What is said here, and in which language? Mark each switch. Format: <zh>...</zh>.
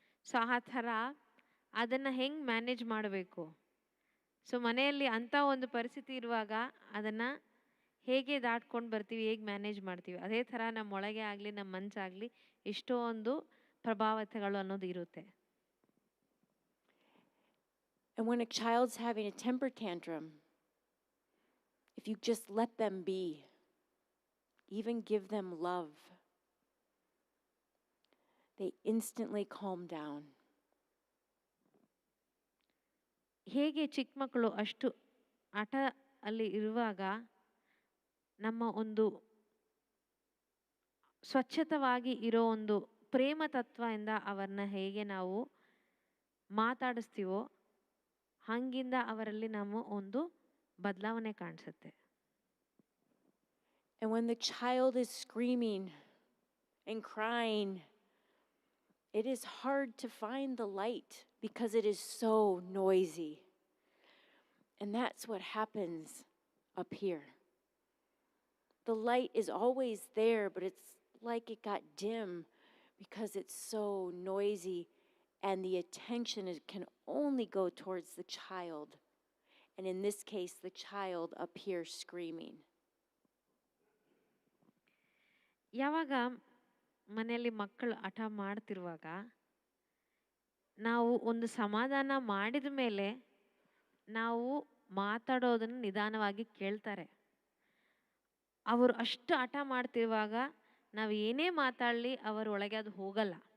<kn>So ಆ ಥರ ಅದನ್ನು ಹೆಂಗೆ ಮ್ಯಾನೇಜ್ ಮಾಡಬೇಕು? ಸೊ ಮನೆಯಲ್ಲಿ ಅಂಥ ಒಂದು ಪರಿಸ್ಥಿತಿ ಇರುವಾಗ ಅದನ್ನು ಹೇಗೆ ದಾಟ್ಕೊಂಡು ಬರ್ತೀವಿ, ಹೇಗೆ ಮ್ಯಾನೇಜ್ ಮಾಡ್ತೀವಿ, ಅದೇ ಥರ ನಮ್ಮೊಳಗೆ ಆಗಲಿ ನಮ್ಮ ಮನಸ್ಸಾಗಲಿ ಎಷ್ಟೊಂದು ಪ್ರಭಾವತೆಗಳು ಅನ್ನೋದು ಇರುತ್ತೆ.</kn> <en>And when a child's having a temper tantrum, if you just let them be, even give them love, they instantly calm down.</en> <kn>ಹೇಗೆ ಚಿಕ್ಕ ಮಕ್ಕಳು ಅಷ್ಟು ಆಟ ಅಲ್ಲಿ ಇರುವಾಗ ನಮ್ಮ ಒಂದು ಸ್ವಚ್ಛತವಾಗಿ ಇರೋ ಒಂದು ಪ್ರೇಮ ತತ್ವದಿಂದ ಅವರನ್ನ ಹೇಗೆ ನಾವು ಮಾತಾಡಿಸ್ತೀವೋ ಹಂಗಿಂದ ಅವರಲ್ಲಿ ನಮ್ಮ ಒಂದು ಬದಲಾವಣೆ ಕಾಣಿಸುತ್ತೆ.</kn> <en>And when the child is screaming and crying, it is hard to find the light because it is so noisy. And that's what happens up here. The light is always there, but it's like it got dim because it's so noisy, and the attention can only go towards the child. And in this case, the child up here screaming.</en> <kn>ಯಾವಾಗ ಮನೆಯಲ್ಲಿ ಮಕ್ಕಳು ಹಠ ಮಾಡ್ತಿರುವಾಗ ನಾವು ಒಂದು ಸಮಾಧಾನ ಮಾಡಿದ ಮೇಲೆ ನಾವು ಮಾತಾಡೋದನ್ನು ನಿಧಾನವಾಗಿ ಕೇಳ್ತಾರೆ. ಅವರು ಅಷ್ಟು ಹಠ ಮಾಡ್ತಿರುವಾಗ ನಾವು ಏನೇ ಮಾತಾಡಲಿ ಅವರ ಒಳಗೆ ಅದು ಹೋಗಲ್ಲ.</kn>